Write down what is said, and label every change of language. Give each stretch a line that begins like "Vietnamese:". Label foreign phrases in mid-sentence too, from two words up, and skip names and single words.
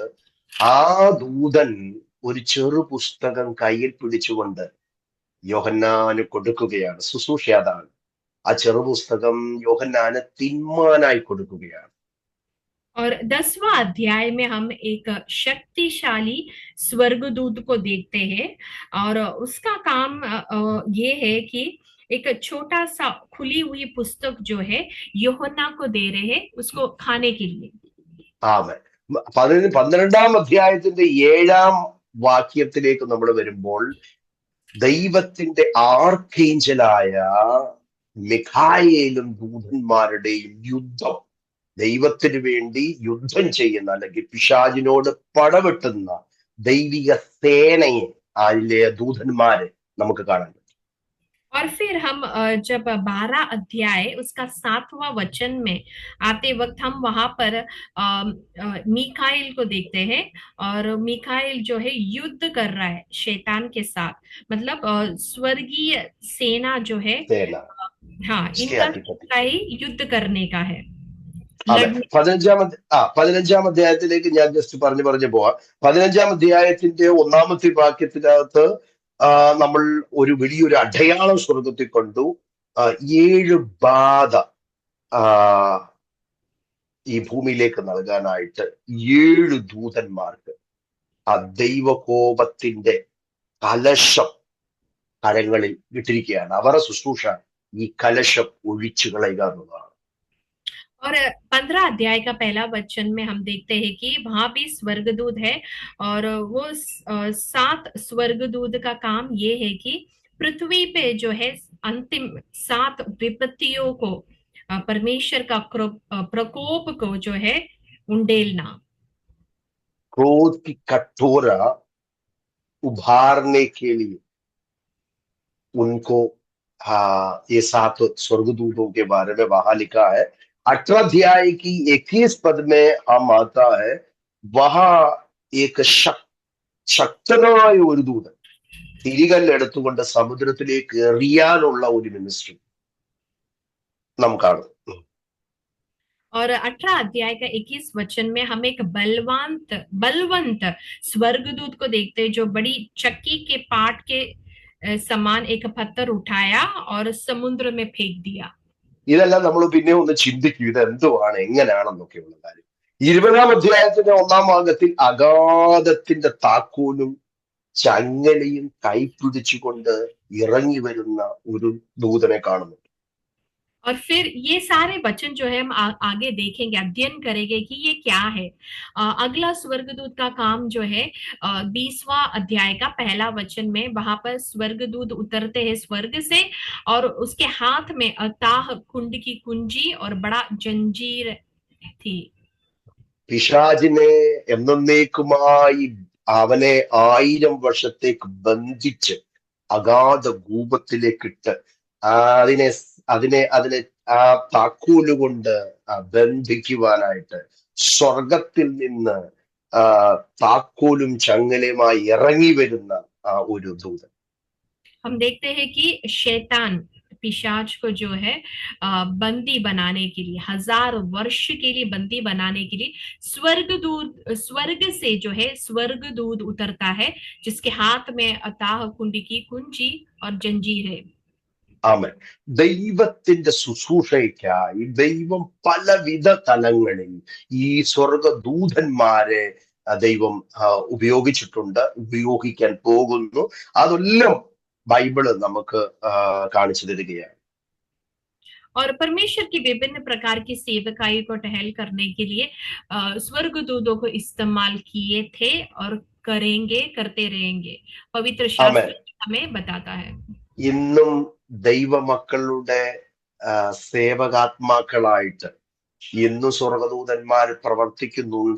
Malayalam: ആ ദൂതൻ ഒരു ചെറു പുസ്തകം കയ്യിൽ പിടിച്ചുകൊണ്ട് യോഹന്നാന് കൊടുക്കുകയാണ്. ശുശ്രൂഷ അതാണ്. ആ ചെറു പുസ്തകം യോഹന്നാന് തിന്മാനായി കൊടുക്കുകയാണ്.
Hindi: और 10वां अध्याय में हम एक शक्तिशाली स्वर्गदूत को देखते हैं, और उसका काम ये है कि एक छोटा सा खुली हुई पुस्तक जो है യോഹന്നാ को दे रहे हैं उसको खाने के लिए।
Malayalam: ആമേൻ. 12ാം അധ്യായത്തിന്റെ 7ാം വാക്യത്തിലേക്ക് നമ്മൾ വരുമ്പോൾ ദൈവത്തിന്റെ ആർക്കേഞ്ചലായ മിഖായേലും ദൂതന്മാരുടെയും യുദ്ധം, ദൈവത്തിന് വേണ്ടി യുദ്ധം ചെയ്യുന്ന അല്ലെങ്കിൽ പിശാചിനോട് പടവെട്ടുന്ന ദൈവിക സേനയെ, അതിലെ ദൂതന്മാരെ നമുക്ക് കാണാൻ പറ്റും.
Hindi: और फिर हम जब 12 अध्याय उसका 7वां वचन में आते वक्त हम वहां पर मीकाइल को देखते हैं, और मीकाइल जो है युद्ध कर रहा है शैतान के साथ, मतलब स्वर्गीय सेना जो है, हाँ, इनका ही युद्ध करने का है।
Malayalam: 15ാം അധ്യായത്തിലേക്ക് ഞാൻ ജസ്റ്റ് പറഞ്ഞു പോവാം. 15ാം അധ്യായത്തിന്റെ 1ാമത്തെ വാക്യത്തിനകത്ത് നമ്മൾ ഒരു വലിയൊരു അടയാളം സ്വർഗത്തിൽ കണ്ടു. 7 ബാധ ഈ ഭൂമിയിലേക്ക് നൽകാനായിട്ട് 7 ദൂതന്മാർക്ക് ആ ദൈവകോപത്തിന്റെ കലശം കരങ്ങളിൽ ഇട്ടിരിക്കുകയാണ്. അവരുടെ ശുശ്രൂഷ ഈ കലശം ഒഴിച്ചു കളയുക എന്നുള്ളതാണ്.
Hindi: और 15 अध्याय का पहला वचन में हम देखते हैं कि वहां भी स्वर्गदूत है, और वो 7 स्वर्गदूत का काम ये है कि पृथ्वी पे जो है अंतिम 7 विपत्तियों को, परमेश्वर का प्रकोप को जो है उंडेलना, क्रोध की कटोरा उभारने के लिए उनको ये 7 स्वर्गदूतों के बारे में वहां लिखा है. 18 अध्याय की 21 पद में हम आता है, वहां एक
Malayalam: ശക്തനായ ഒരു ദൂതൻ തിരികല്ലെടുത്തുകൊണ്ട് സമുദ്രത്തിലേക്ക് എറിയാനുള്ള ഒരു മിനിസ്ട്രി നാം കാണും.
Hindi: और 18 अध्याय का 21 वचन में हम एक बलवंत स्वर्गदूत को देखते हैं, जो बड़ी चक्की के पाट के समान एक पत्थर उठाया और समुद्र में फेंक दिया.
Malayalam: ഇതെല്ലാം നമ്മൾ പിന്നെ ഒന്ന് ചിന്തിക്കും, ഇത് എന്തുവാണ്, എങ്ങനെയാണെന്നൊക്കെയുള്ള കാര്യം. 20ാം അധ്യായത്തിന്റെ 1ാം ഭാഗത്തിൽ അഗാധത്തിന്റെ താക്കോലും ചങ്ങലയും കൈപിടിച്ചുകൊണ്ട് ഇറങ്ങി വരുന്ന ഒരു ദൂതനെ കാണുന്നുണ്ട്.
Hindi: और फिर ये सारे वचन जो है हम आगे देखेंगे, अध्ययन करेंगे कि ये क्या है। अगला स्वर्गदूत का काम जो है 20वां अध्याय का पहला वचन में, वहां पर स्वर्गदूत उतरते हैं स्वर्ग से, और उसके हाथ में अथाह कुंड की कुंजी और बड़ा जंजीर थी।
Malayalam: പിശാചിനെ എന്നേക്കുമായി അവനെ 1000 വർഷത്തേക്ക് ബന്ധിച്ച് അഗാധ കൂപത്തിലേക്കിട്ട് അതിനെ അതിനെ ആ താക്കോല് കൊണ്ട് ബന്ധിക്കുവാനായിട്ട് സ്വർഗത്തിൽ നിന്ന് ആ താക്കോലും ചങ്ങലയുമായി ഇറങ്ങി വരുന്ന ഒരു ദൂതൻ.
Hindi: हम देखते हैं कि शैतान पिशाच को जो है बंदी बनाने के लिए, 1000 वर्ष के लिए बंदी बनाने के लिए स्वर्ग से जो है स्वर्गदूत उतरता है, जिसके हाथ में अथाह कुंड की कुंजी और जंजीर है।
Malayalam: ആമേൻ. ദൈവത്തിന്റെ ശുശ്രൂഷയ്ക്കായി ദൈവം പലവിധ തലങ്ങളിൽ ഈ സ്വർഗദൂതന്മാരെ ദൈവം ഉപയോഗിച്ചിട്ടുണ്ട്, ഉപയോഗിക്കാൻ പോകുന്നു. അതെല്ലാം ബൈബിള് നമുക്ക് കാണിച്ചു തരികയാണ്.
Hindi: और परमेश्वर की विभिन्न प्रकार की सेवकाई को टहल करने के लिए स्वर्गदूतों को इस्तेमाल किए थे और करेंगे, करते रहेंगे। पवित्र
Malayalam: ആമേൻ.
Hindi: शास्त्र हमें बताता है।
Malayalam: ഇന്നും ദൈവമക്കളുടെ സേവകാത്മാക്കളായിട്ട് ഇന്നും സ്വർഗദൂതന്മാർ പ്രവർത്തിക്കുന്നുണ്ട്.